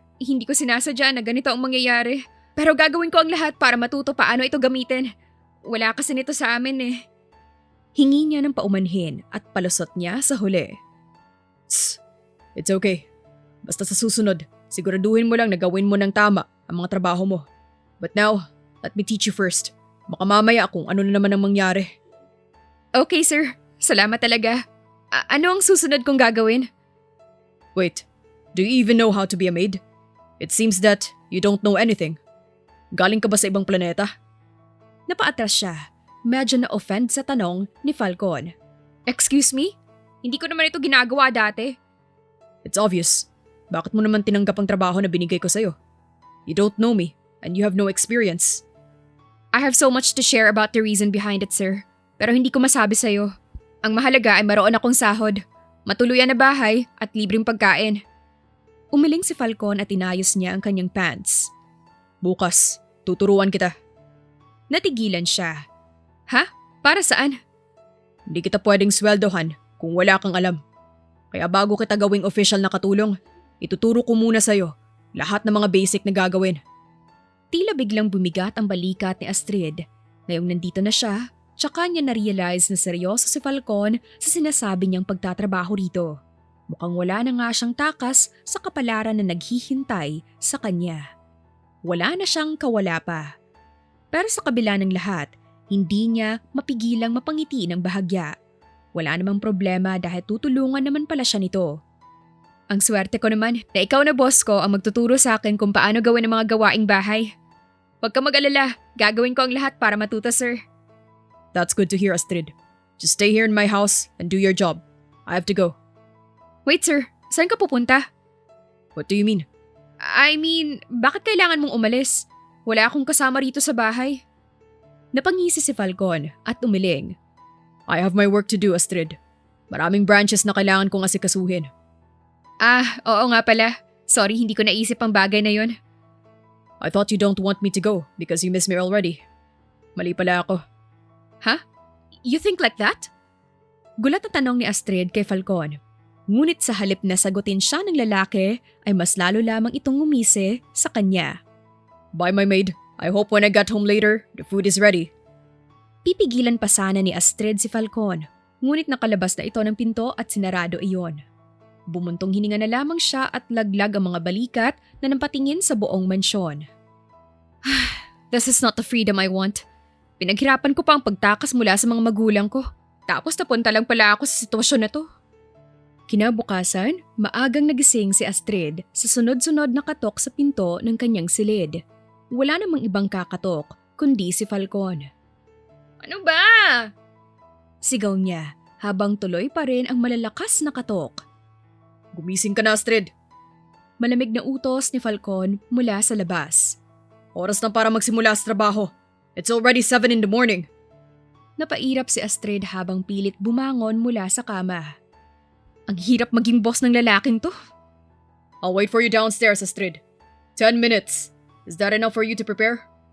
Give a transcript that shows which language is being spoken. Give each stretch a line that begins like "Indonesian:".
Filipino: Hindi ko sinasadya na ganito ang mangyayari. Pero gagawin ko ang lahat para matuto paano ito gamitin. Wala kasi nito sa amin eh. Hingi niya ng paumanhin at palusot niya sa huli.
English: Tss, it's okay.
Filipino: Basta sa susunod, siguraduhin mo lang na gawin mo ng tama ang mga trabaho mo.
English: But now, let me teach you first.
Filipino: Baka mamaya kung ano na naman ang mangyari. Okay sir, salamat talaga. Ano ang susunod kong gagawin?
English: Wait, do you even know how to be a maid? It seems that you don't know anything.
Filipino: Galing ka ba sa ibang planeta? Napaatras siya. Medyo na-offend sa tanong ni Falcon.
English: Excuse me?
Filipino: Hindi ko naman ito ginagawa dati.
English: It's obvious.
Filipino: Bakit mo naman tinanggap ang trabaho na binigay ko sa'yo?
English: You don't know me and you have no experience. I have so much to share about the reason behind it, sir.
Filipino: Pero hindi ko masabi sa'yo. Ang mahalaga ay maroon akong sahod, matuluyan na bahay at libreng pagkain. Umiling si Falcon at inayos niya ang kanyang pants. Bukas, tuturuan kita. Natigilan siya. Ha? Para saan? Hindi kita pwedeng sweldohan kung wala kang alam. Kaya bago kita gawing official na katulong, ituturo ko muna sa'yo lahat ng mga basic na gagawin. Tila biglang bumigat ang balikat ni Astrid. Ngayong nandito na siya, tsaka niya na-realize na seryoso si Falcon sa sinasabi niyang pagtatrabaho rito. Mukhang wala na nga siyang takas sa kapalaran na naghihintay sa kanya. Wala na siyang kawala pa. Pero sa kabila ng lahat, hindi niya mapigilang mapangiti ng bahagya. Wala namang problema dahil tutulungan naman pala siya nito. Ang swerte ko naman na ikaw na boss ko ang magtuturo sa akin kung paano gawin ang mga gawaing bahay. Huwag ka mag-alala, gagawin ko ang lahat para matuto, sir.
English: That's good to hear, Astrid. Just stay here in my house and do your job. I have to go. Wait, sir.
Filipino: Saan ka pupunta?
English: What do you mean? I mean,
Filipino: bakit kailangan mong umalis? Wala akong kasama rito sa bahay. Napangisi si Falcon at umiling.
English: I have my work to do, Astrid.
Filipino: Maraming branches na kailangan kong asikasuhin. Oo nga pala. Sorry, hindi ko naisip ang bagay na yon.
English: I thought you don't want me to go because you miss me already.
Filipino: Mali pala ako.
English: You think like that?
Filipino: Gulat na tanong ni Astrid kay Falcon. Ngunit sa halip na sagutin siya ng lalaki, ay mas lalo lamang itong ngumisi sa kanya.
English: Bye, my maid. I hope when I get home later, the food is ready.
Filipino: Pipigilan pa sana ni Astrid si Falcon, ngunit nakalabas na ito ng pinto at sinarado iyon. Bumuntong hininga na lamang siya at laglag ang mga balikat na nampatingin sa buong mansyon.
English: This is not the freedom I want.
Filipino: Pinaghirapan ko pa ang pagtakas mula sa mga magulang ko. Tapos napunta lang pala ako sa sitwasyon na to. Kinabukasan, maagang nagising si Astrid sa sunod-sunod na katok sa pinto ng kanyang silid. Wala namang ibang kakatok, kundi si Falcon. Ano ba? Sigaw niya habang tuloy pa rin ang malalakas na katok. Gumising ka na, Astrid. Malamig na utos ni Falcon mula sa labas. Oras na para magsimula sa trabaho.
English: It's already 7 in the morning.
Filipino: Napairap si Astrid habang pilit bumangon mula sa kama. Ang hirap maging boss ng lalaking to.
English: I'll wait for you downstairs, Astrid. 10 minutes. Is that enough for you to prepare?